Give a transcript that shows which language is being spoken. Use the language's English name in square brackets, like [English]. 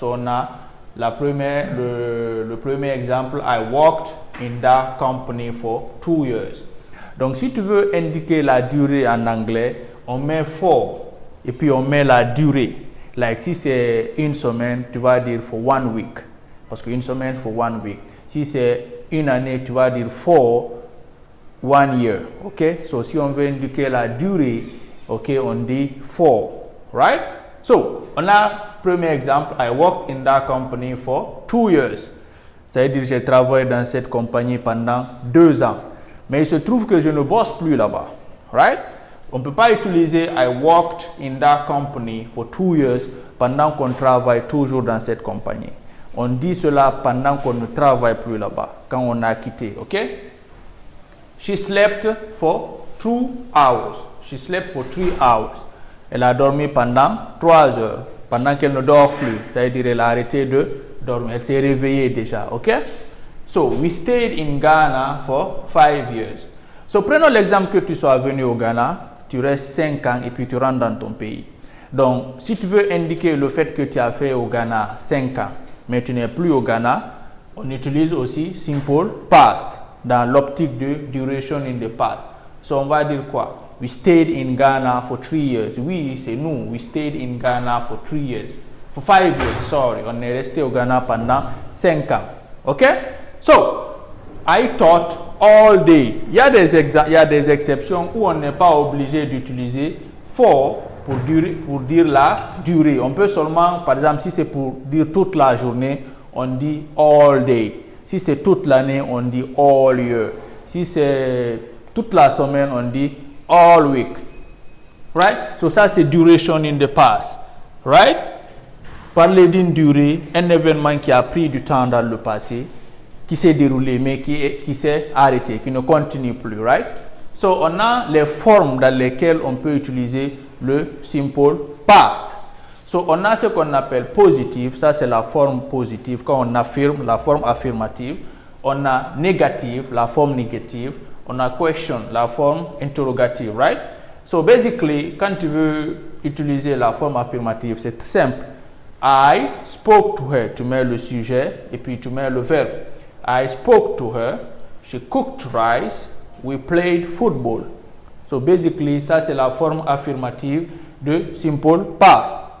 [English] So, [French] on a le premier exemple, [English] I worked in that company for 2 years. [French] Donc, si tu veux indiquer la durée en anglais, on met for et puis on met la durée. Like, si c'est une semaine, tu vas dire [English] for 1 week. [French] Parce qu'une semaine, [English] for 1 week. [French] Si c'est une année, tu vas dire [English] for 1 year. [French] OK? So, si on veut indiquer la durée, OK, on dit for. [English] Right? So, [French] on a premier exemple, [English] I worked in that company for 2 years. [French] Ça veut dire que j'ai travaillé dans cette compagnie pendant 2 ans. Mais il se trouve que je ne bosse plus là-bas. Right? On ne peut pas utiliser [English] I worked in that company for 2 years [French] pendant qu'on travaille toujours dans cette compagnie. On dit cela pendant qu'on ne travaille plus là-bas, quand on a quitté. OK? [English] She slept for 2 hours. She slept for 3 hours. [French] Elle a dormi pendant 3 heures. Pendant qu'elle ne dort plus. C'est-à-dire elle a arrêté de dormir. Elle s'est réveillée déjà. OK? [English] So, we stayed in Ghana for 5 years. [French] So, prenons l'exemple que tu sois venu au Ghana, tu restes 5 ans et puis tu rentres dans ton pays. Donc, si tu veux indiquer le fait que tu as fait au Ghana 5 ans, mais tu n'es plus au Ghana, on utilise aussi simple past dans l'optique de [English] duration in the past. [French] So, on va dire quoi? [English] We stayed in Ghana for 3 years. [French] Oui, c'est nous. [English] We stayed in Ghana for 3 years. For 5 years, sorry. [French] On est resté au Ghana pendant 5 ans. OK? [English] So, I taught all day. [French] Il y a des exceptions où on n'est pas obligé d'utiliser for pour dire la durée. On peut seulement, par exemple, si c'est pour dire toute la journée, on dit all day. Si c'est toute l'année, on dit all year. Si c'est toute la semaine, on dit all week. Right? So ça, c'est [English] duration in the past. [French] Right? Parler d'une durée, un événement qui a pris du temps dans le passé, qui s'est déroulé, mais qui s'est arrêté, qui ne continue plus. Right? So, on a les formes dans lesquelles on peut utiliser le simple past. So, on a ce qu'on appelle positive. Ça, c'est la forme positive. Quand on affirme, la forme affirmative. On a négative, la forme négative. On a question, la forme interrogative, right? So, basically, quand tu veux utiliser la forme affirmative, c'est simple. [English] I spoke to her. [French] Tu mets le sujet et puis tu mets le verbe. [English] I spoke to her. She cooked rice. We played football. [French] So, basically, ça, c'est la forme affirmative de simple past.